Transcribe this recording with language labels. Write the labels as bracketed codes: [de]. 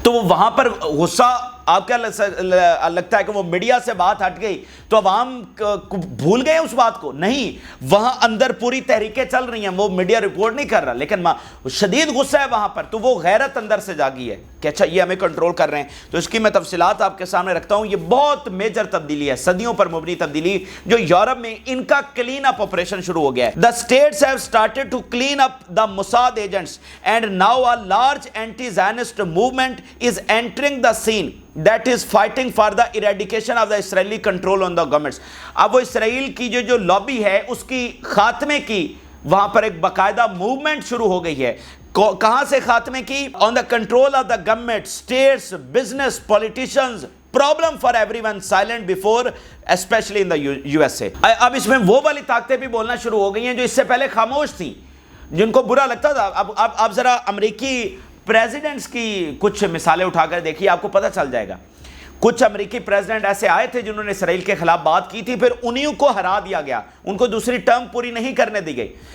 [ur] تو وہ وہاں پر غصہ, آپ کیا لگتا ہے کہ وہ میڈیا سے بات ہٹ گئی تو عوام بھول گئے اس بات کو؟ نہیں, وہاں اندر پوری تحریکیں چل رہی ہیں, وہ میڈیا رپورٹ نہیں کر رہا, لیکن شدید غصہ ہے وہاں پر. تو وہ غیرت اندر سے جاگی ہے کہ اچھا یہ ہمیں کنٹرول کر رہے ہیں. تو اس کی میں تفصیلات آپ کے سامنے رکھتا ہوں. یہ بہت میجر تبدیلی ہے, صدیوں پر مبنی تبدیلی, جو یورپ میں ان کا کلین اپ آپریشن شروع ہو گیا ہے. [en] The states have started to clean up the Mossad agents and now a large anti-Zionist movement is entering the scene that is fighting for the eradication of the Israeli control on the governments. [ur] اب وہ اسرائیل کی جو lobby ہے اس کی خاتمے کی وہاں پر ایک باقاعدہ موومنٹ شروع ہو گئی ہے. کہاں سے خاتمے کی؟ [en] on the control of the government, states, business, politicians, problem for everyone, silent before, especially in the USA. [ur] اب اس میں وہ والی طاقتیں بھی بولنا شروع ہو گئی ہیں جو اس سے پہلے خاموش تھیں, جن کو برا لگتا تھا. اب ذرا امریکی پریزیڈنٹس کی کچھ مثالیں اٹھا کر دیکھیے, آپ کو پتہ چل جائے گا. کچھ امریکی پریزیڈنٹ ایسے آئے تھے جنہوں نے اسرائیل کے خلاف بات کی تھی, پھر انہی کو ہرا دیا گیا, ان کو دوسری ٹرم پوری نہیں کرنے دی گئی.